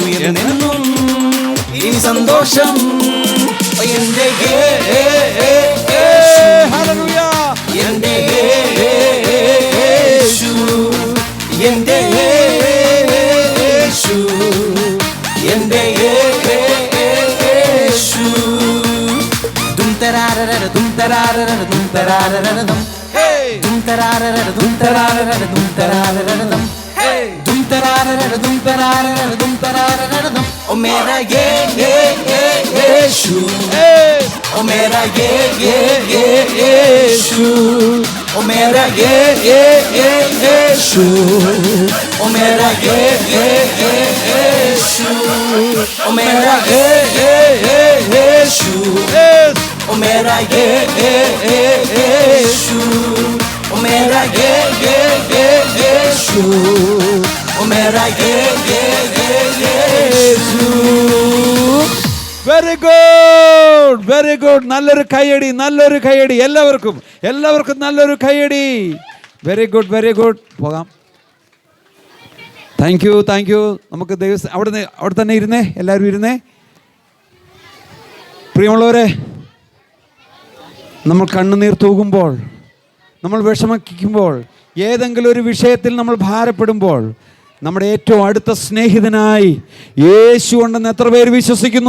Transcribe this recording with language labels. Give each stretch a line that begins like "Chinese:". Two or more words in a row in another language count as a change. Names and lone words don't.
Malayalam: എന്നെന്നും ഈ സന്തോഷം. എന്റെ എന്റെ യേശു, എന്റെ യേശു, എന്റെ യേശു. ദും തരാരര ദും തരാരര ദും തരാരര ദും. ദും തരാരര ദും തരാരര ദും തരാരര ദും. ദും തരാരര ദും തരാരര ദും തരാരര ദും.
Hindi: ओ मेरा यीशु, ओ मेरा यीशु, ओ मेरा यीशु, ओ मेरा यीशु, ओ मेरा यीशु, ओ मेरा यीशु, ओ मेरा यीशु, ओ ओ मेरा ये
English: Very good.
Malayalam: നല്ലൊരു കൈയടി എല്ലാവർക്കും നല്ലൊരു കൈയടി.
English: Very good. പോകാം. Thank you.
Malayalam: നമുക്ക് അവിടെ തന്നെ ഇരുന്നേ, എല്ലാവരും ഇരുന്നേ. പ്രിയമുള്ളവരെ, നമ്മൾ കണ്ണുനീർ തൂകുമ്പോൾ, നമ്മൾ വിഷമിക്കുമ്പോൾ, ഏതെങ്കിലും ഒരു വിഷയത്തിൽ നമ്മൾ ഭാരപ്പെടുമ്പോൾ, നമ്മുടെ ഏറ്റവും അടുത്ത സ്നേഹിതനായി യേശു ഉണ്ടെന്ന് എത്ര പേര് വിശ്വസിക്കുന്നു?